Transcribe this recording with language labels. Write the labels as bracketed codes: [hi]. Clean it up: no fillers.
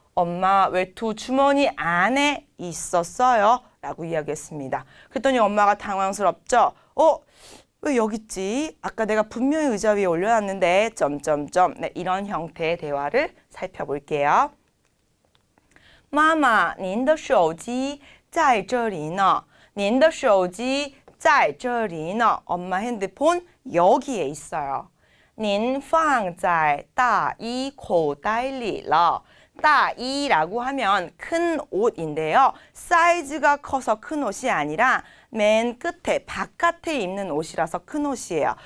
[ko] 엄마, 외투 주머니 안에 있었어요. 라고 이야기했습니다. 그랬더니 엄마가 당황스럽죠. 왜 여기 있지? 아까 내가 분명히 의자 위에 올려놨는데 점점점. 네, 이런 형태의 대화를 살펴볼게요. [zh] 妈妈，您的手机在这里呢。您的手机在这里呢. [ko] 엄마 핸드폰 여기에 있어요. [zh] 您放在大衣口袋里了. [ko] 따이라고 하면 큰 옷인데요. 사이즈가 커서 큰 옷이 아니라 맨 끝에 바깥에 입는 옷이라서 큰 옷이에요.